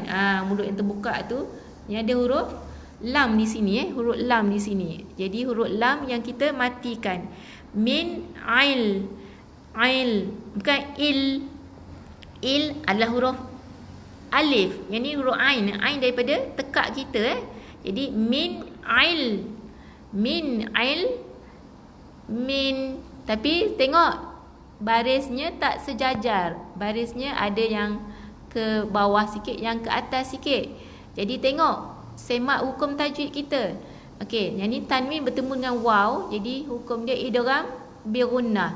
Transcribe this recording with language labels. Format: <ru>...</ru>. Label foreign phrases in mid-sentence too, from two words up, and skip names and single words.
<ms>Mulut yang terbuka tu yang ada huruf lam di sini huruf lam di sini. Jadi huruf lam yang kita matikan.</ms> <ar>Min ail.</ar> <ms>Ail bukan il. Il adalah huruf alif. Yang ni huruf ain. Ain daripada tekak kita Jadi</ms> <ar>min ail. Min ail. Min.</ar> <ms>Tapi tengok barisnya tak sejajar. Barisnya ada yang ke bawah sikit, yang ke atas sikit. Jadi tengok semak hukum tajwid kita. Okey, yang ni tanwin bertemu dengan waw. Jadi hukum dia</ms> <ar>idgham bi gunnah.</ar>